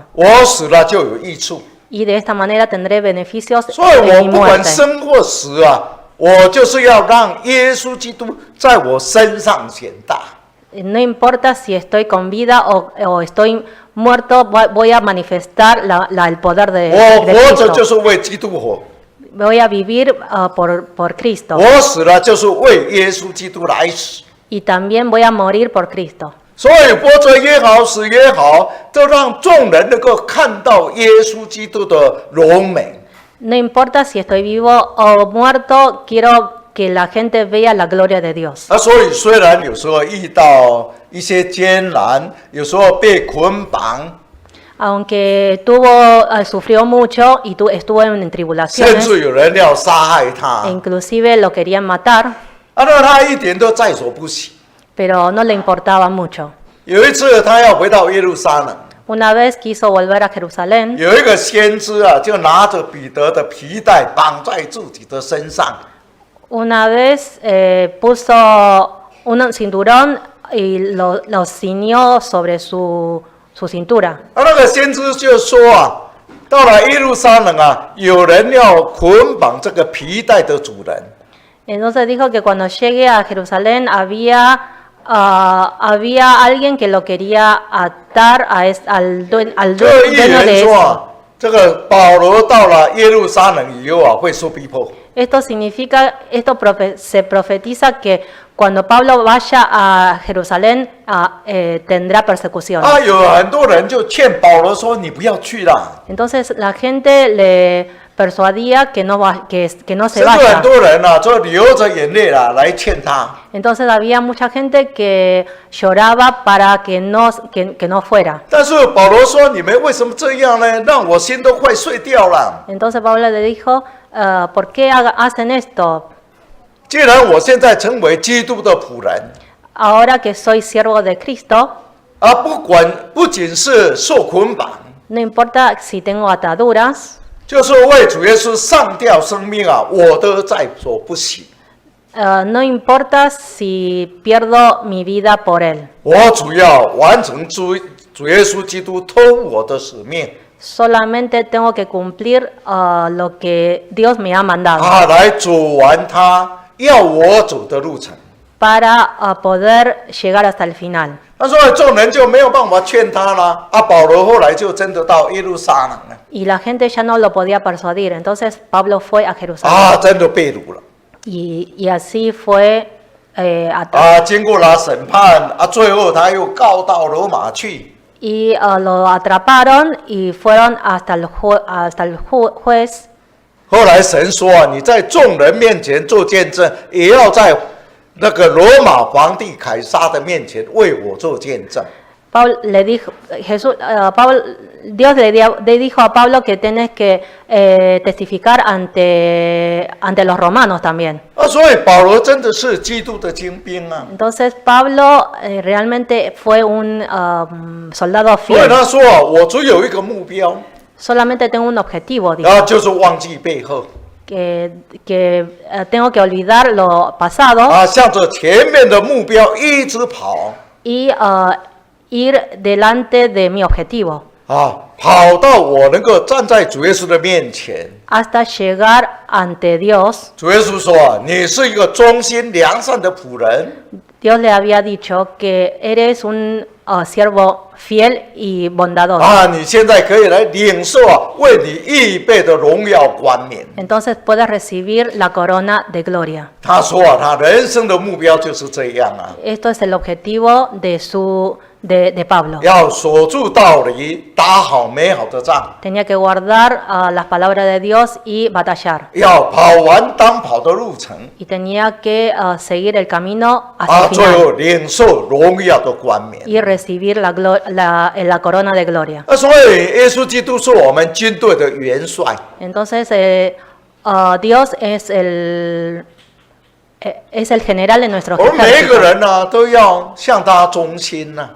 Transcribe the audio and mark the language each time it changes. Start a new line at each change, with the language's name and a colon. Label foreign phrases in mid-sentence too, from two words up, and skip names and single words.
Chinese: 我死了就有益处。
Spanish: Y de esta manera tendré beneficios
Chinese: 所以
Spanish: en
Chinese: 我
Spanish: mi
Chinese: 不管
Spanish: muerte.
Chinese: 生或死我就是要让耶稣基督在我身上显大。
Spanish: No importa si estoy con vida o estoy muerto, voy a manifestar el poder
Chinese: 我
Spanish: de
Chinese: 活着就
Spanish: Cristo.
Chinese: 是为基督活，
Spanish: Voy a vivir por Cristo.
Chinese: 我死了就是为耶稣基督来死。
Spanish: Y también voy a morir por Cristo.
Chinese: 所以活着也好，死也好，都让众人能够看到耶稣基督的荣美。
Spanish: No importa si estoy vivo o muerto, quiero que la gente vea la gloria de Dios.
Chinese: 所以虽然有时候遇到一些艰难，有时候被捆绑，
Spanish: Aunque sufrió mucho y estuvo en
Chinese: 甚
Spanish: tribulaciones,
Chinese: 至有人要杀害他
Spanish: e， inclusive lo querían matar,
Chinese: 那他一点都在所不惜。
Spanish: pero no le importaba mucho.
Chinese: 有一次他要回到耶路撒冷，
Spanish: Una vez quiso volver a Jerusalén,
Chinese: 有一个先知就拿着彼得的皮带绑在自己的身上，
Spanish: una vez puso un cinturón y lo ciñó sobre su cintura.
Chinese: 那个先知就说到了耶路撒冷有人要捆绑这个皮带的主人，
Spanish: Entonces dijo que cuando llegue a Jerusalén había alguien que lo quería atar al
Chinese: 就预
Spanish: dueño
Chinese: 言
Spanish: de
Chinese: 说
Spanish: eso.
Chinese: 啊，这个保罗到了耶路撒冷以后啊，会受逼迫。
Spanish: Esto significa, se profetiza que cuando Pablo vaya a Jerusalén tendrá persecución.
Chinese: 啊，有很多人就劝保罗说：“你不要去啦。”
Spanish: Entonces la gente le persuadía que no se
Chinese: 甚至很
Spanish: vaya.
Chinese: 多人啊，就流着眼泪啦来劝他。
Spanish: Entonces había mucha gente que lloraba para que no fuera.
Chinese: 但是保罗说：“你们为什么这样呢？让我心都快碎掉了。
Spanish: Entonces Pablo le dijo, ¿por qué hacen esto?
Chinese: 既然我现在成为基督的仆人，
Spanish: Ahora que soy siervo de Cristo,
Chinese: 啊，不仅是受捆绑，
Spanish: no importa si tengo ataduras,
Chinese: 就是为主耶稣上吊生命啊，我都在所不惜。
Spanish: no importa si pierdo mi vida por Él.
Chinese: 我主要完成主耶稣基督托付我的使命
Spanish: Solamente tengo que cumplir lo que Dios me ha mandado
Chinese: 啊，来走完他要我走的路程。
Spanish: para poder llegar hasta el final.
Chinese: 他说众人就没有办法劝他了啊。保罗后来就真的到耶路撒冷了
Spanish: Y la gente ya no lo podía persuadir. Entonces Pablo fue a Jerusalén
Chinese: 啊，真的被掳了
Spanish: y así fue 啊。
Chinese: 经过了审判啊，最后他又告到罗马去。
Spanish: y lo atraparon y fueron hasta el juez.
Chinese: 后来神说啊，你在众人面前做见证，也要在那个罗马皇帝凯撒的面前为我做见证。
Spanish: Dios le dijo a Pablo que tienes que testificar ante los romanos también.
Chinese: 啊，所以保罗真的是基督的精兵啊。
Spanish: Entonces Pablo realmente fue un soldado
Chinese: 所以
Spanish: fiel.
Chinese: 他说啊，我只有一个目标，
Spanish: Solamente tengo un objetivo,
Chinese: 然
Spanish: dijo,
Chinese: 后就是忘记背后
Spanish: que tengo que olvidar lo pasado
Chinese: 啊，向着前面的目标一直跑
Spanish: y ir delante de mi objetivo
Chinese: 啊，跑到我能够站在主耶稣的面前。
Spanish: hasta llegar ante Dios.
Chinese: 主耶稣说啊，你是一个忠心良善的仆人
Spanish: Dios le había dicho que eres un siervo fiel y bondadoso.
Chinese: 啊，你现在可以来领受啊，为你预备的荣耀冠冕。
Spanish: Entonces puedes recibir la corona de gloria.
Chinese: 他说啊，他人生的目标就是这样啊，
Spanish: Esto es el objetivo de Pablo.
Chinese: 要守住道理，打好美好的仗，
Spanish: Tenía que guardar las palabras de Dios y batallar.
Chinese: 要跑完当跑的路程
Spanish: Y tenía que seguir el camino 啊， hasta el
Chinese: 最后
Spanish: final
Chinese: 领受荣耀的冠冕。
Spanish: y recibir la corona de gloria.
Chinese: 所以耶稣基督是我们军队的元帅
Spanish: Entonces Dios es el general de nuestro
Chinese: 我们每一个
Spanish: ejército.
Chinese: 人呢、都要向他忠心呐、